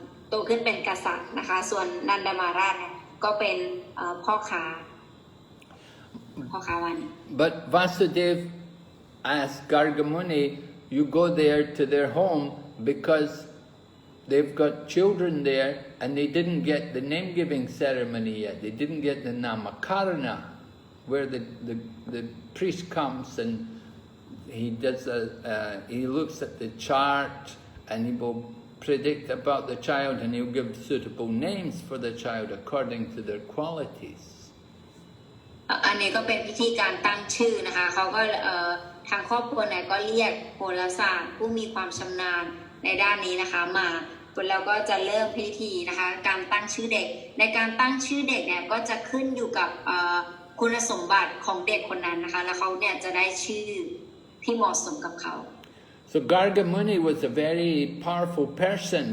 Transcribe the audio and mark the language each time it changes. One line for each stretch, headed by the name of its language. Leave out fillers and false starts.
Thai: โตขึ้นเป็นกษัตริย์นะคะส่วนนันดามาราชเนี่ยก็เป็นพ่อค้าวัน
English: But Vasudev asked Gargamuni, you go there to their home because they've got children there and they didn't get the name-giving ceremony yet. They didn't get the namakarana, where the priest comes and he does he looks at the chart and he will predict about the child and he'll give suitable names for the child according to their qualities.
Thai: อันนี้ก็เป็นพิธีการตั้งชื่อนะคะเขาก็ทางครอบครัวเนี่ยก็เรียกโหราศาสตร์ผู้มีความชำนาญในด้านนี้นะคะมาแล้วก็จะเริ่มพิธีนะคะการตั้งชื่อเด็กในการตั้งชื่อเด็กเนี่ยก็จะขึ้นอยู่กับคุณสมบัติของเด็กคนนั้นนะคะแล้วเขาเนี่ยจะได้ชื่อที่เหมาะสมกับเขา
English: So Gargamuni was a very powerful person.